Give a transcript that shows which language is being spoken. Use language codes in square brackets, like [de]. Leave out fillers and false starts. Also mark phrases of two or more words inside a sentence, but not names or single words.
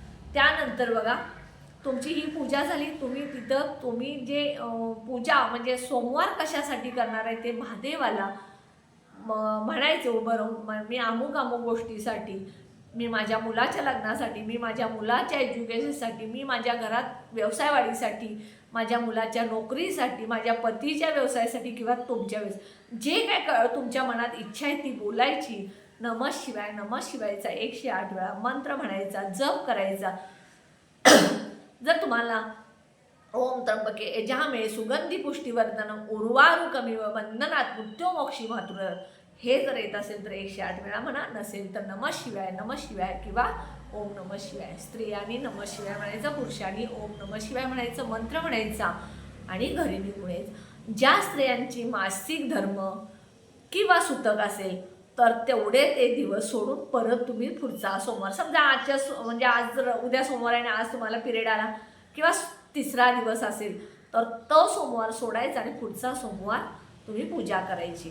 [mr] त्यानंतर बघा तुमची ही पूजा झाली, तुम्ही जे पूजा म्हणजे सोमवार कशासाठी करणार आहे ते महादेवाला म्हणायचं उभं राहून, मी अमुक गोष्टीसाठी, मी माझ्या मुलाच्या लग्नासाठी, मी माझ्या मुलाच्या एज्युकेशनसाठी, मी माझ्या घरात व्यवसायवाढीसाठी, माझ्या मुलाच्या नोकरीसाठी, माझ्या पतीच्या व्यवसायासाठी किंवा तुमच्या जे काय तुमच्या मनात इच्छा आहे ती बोलायची. [sa] नमः शिवाय नमः शिवायचा [mr] 108 वेळा मंत्र म्हणायचा, जप करायचा. जर तुम्हाला [sa] ओम त्र्यंबके यजामहे सुगंधी पुष्टिवर्धनम उर्वारुकमिव बंधनात् मृत्युमोक्षी मातृ [mr] हे जर येत असेल तर 108 वेळा म्हणा, नसेल तर [sa] नमः शिवाय [mr] किंवा [sa] ओम नमः शिवाय. [mr] स्त्रियांनी [sa] नमः शिवाय [mr] म्हणायचं, पुरुषांनी [sa] ओम नमः शिवाय [mr] म्हणायचं, मंत्र म्हणायचा आणि घरी निघून यायचं. ज्या स्त्रियांची मासिक धर्म किंवा सुतक असेल तर तेवढे ते दिवस सोडून परत तुम्ही पुढचा सोमवार, समजा म्हणजे आज जर उद्या सोमवार आहे आणि आज तुम्हाला पिरियड आला किंवा तिसरा दिवस असेल तर तो सोमवार सोडायचा आणि पुढचा सोमवार तुम्ही पूजा करायची.